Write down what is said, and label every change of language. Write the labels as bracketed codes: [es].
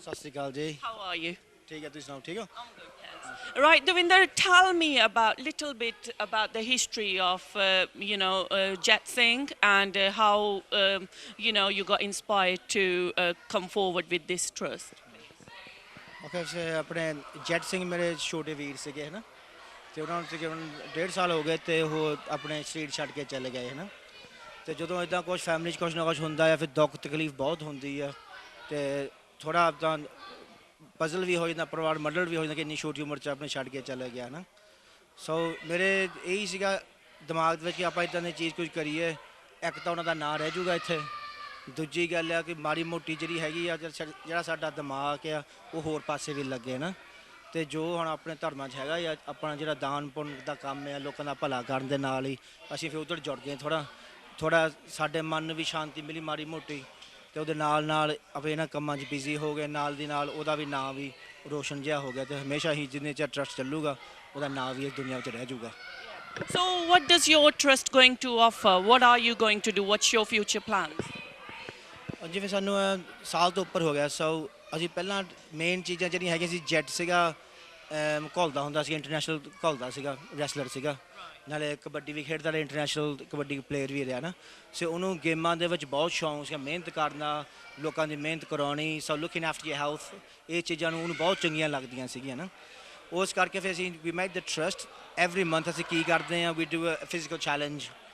[pa] ਸਤਿ ਸ਼੍ਰੀ ਅਕਾਲ ਜੀ [en] How are you? [pa] ਠੀਕ ਹੈ ਤੁਸੀਂ ਸੁਣਾਓ ਠੀਕ ਹੋ [en] Right, Devinder, tell me about little bit about the history of Jet Singh and how you got inspired to come forward with this trust. [pa] Okay ਆਪਣੇ jet Singh ਮੇਰੇ ਛੋਟੇ ਵੀਰ ਸੀਗੇ ਹੈ ਨਾ ਅਤੇ ਉਹਨਾਂ ਨੂੰ ਤਕਰੀਬਨ 1.5 ਸਾਲ ਹੋ ਗਏ ਅਤੇ ਉਹ ਆਪਣੇ ਸਰੀਰ ਛੱਡ ਕੇ ਚਲੇ ਗਏ ਹੈ ਨਾ ਅਤੇ ਜਦੋਂ ਇੱਦਾਂ ਕੁਛ ਫੈਮਿਲੀ 'ਚ ਕੁਛ ਨਾ ਕੁਛ ਹੁੰਦਾ ਆ ਫਿਰ ਦੁੱਖ ਤਕਲੀਫ ਬਹੁਤ ਹੁੰਦੀ ਆ ਅਤੇ ਥੋੜ੍ਹਾ ਇੱਦਾਂ ਪਜ਼ਲ ਵੀ ਹੋ ਜਾਂਦਾ ਪਰਿਵਾਰ ਮਡਲ ਵੀ ਹੋ ਜਾਂਦਾ ਕਿ ਇੰਨੀ ਛੋਟੀ ਉਮਰ 'ਚ ਆਪਣੇ ਛੱਡ ਕੇ ਚਲੇ ਗਿਆ ਨਾ ਸੋ ਮੇਰੇ ਇਹੀ ਸੀਗਾ ਦਿਮਾਗ ਦੇ ਵਿੱਚ ਕਿ ਆਪਾਂ ਇੱਦਾਂ ਦੀ ਚੀਜ਼ ਕੁਝ ਕਰੀਏ ਇੱਕ ਤਾਂ ਉਹਨਾਂ ਦਾ ਨਾਂ ਰਹਿ ਜੂਗਾ ਇੱਥੇ ਦੂਜੀ ਗੱਲ ਆ ਕਿ ਮਾੜੀ ਮੋਟੀ ਜਿਹੜੀ ਹੈਗੀ ਆ ਜਿਹੜਾ ਸਾਡਾ ਦਿਮਾਗ ਆ ਉਹ ਹੋਰ ਪਾਸੇ ਵੀ ਲੱਗੇ ਨਾ ਅਤੇ ਜੋ ਹੁਣ ਆਪਣੇ ਧਰਮਾਂ 'ਚ ਹੈਗਾ ਆ ਆਪਣਾ ਜਿਹੜਾ ਦਾਨ ਪੁੰਨ ਦਾ ਕੰਮ ਆ ਲੋਕਾਂ ਦਾ ਭਲਾ ਕਰਨ ਦੇ ਨਾਲ ਹੀ ਅਸੀਂ ਫਿਰ ਉੱਧਰ ਜੁੜ ਗਏ ਥੋੜ੍ਹਾ ਸਾਡੇ ਮਨ ਨੂੰ ਵੀ ਸ਼ਾਂਤੀ ਮਿਲੀ ਮਾੜੀ ਮੋਟੀ ਅਤੇ ਉਹਦੇ ਨਾਲ ਆਪਾਂ ਇਹਨਾਂ ਕੰਮਾਂ 'ਚ ਬਿਜ਼ੀ ਹੋ ਗਏ ਨਾਲ ਦੀ ਨਾਲ ਉਹਦਾ ਵੀ ਨਾਂ ਵੀ ਰੋਸ਼ਨ ਜਿਹਾ ਹੋ ਗਿਆ ਅਤੇ ਹਮੇਸ਼ਾ ਹੀ ਜਿੰਨੇ ਚਿਰ ਟਰੱਸਟ ਚੱਲੂਗਾ ਉਹਦਾ ਨਾਂ ਵੀ ਇਸ ਦੁਨੀਆ ਵਿੱਚ ਰਹਿ ਜਾਊਗਾ [en] So what does your trust going to offer? What are you going to do? What's your future plans? [pa] ਜਿਵੇਂ ਸਾਨੂੰ ਸਾਲ ਤੋਂ ਉੱਪਰ ਹੋ ਗਿਆ ਸੋ ਅਸੀਂ ਪਹਿਲਾਂ ਮੇਨ ਚੀਜ਼ਾਂ ਜਿਹੜੀਆਂ ਹੈਗੀਆਂ ਸੀ ਜੈਟ ਸੀਗਾ ਘੁਲਦਾ ਹੁੰਦਾ ਸੀ ਇੰਟਰਨੈਸ਼ਨਲ ਘੁਲਦਾ ਸੀਗਾ ਰੈਸਲਰ ਸੀਗਾ ਨਾਲੇ ਕਬੱਡੀ ਵੀ ਖੇਡਦਾ ਰਿਹਾ ਇੰਟਰਨੈਸ਼ਨਲ ਕਬੱਡੀ ਪਲੇਅਰ ਵੀ ਰਿਹਾ ਨਾ ਸੋ ਉਹਨੂੰ ਗੇਮਾਂ ਦੇ ਵਿੱਚ ਬਹੁਤ ਸ਼ੌਂਕ ਸੀਗਾ ਮਿਹਨਤ ਕਰਨਾ ਲੋਕਾਂ ਦੀ ਮਿਹਨਤ ਕਰਾਉਣੀ ਸੋ [en] looking after your health [pa] ਇਹ ਚੀਜ਼ਾਂ ਨੂੰ ਉਹਨੂੰ ਬਹੁਤ ਚੰਗੀਆਂ ਲੱਗਦੀਆਂ ਸੀਗੀਆਂ ਨਾ ਉਸ ਕਰਕੇ ਫਿਰ ਅਸੀਂ ਵੀ [en] made the trust every month [pa] ਅਸੀਂ ਕੀ ਕਰਦੇ ਹਾਂ [en] we do a physical challenge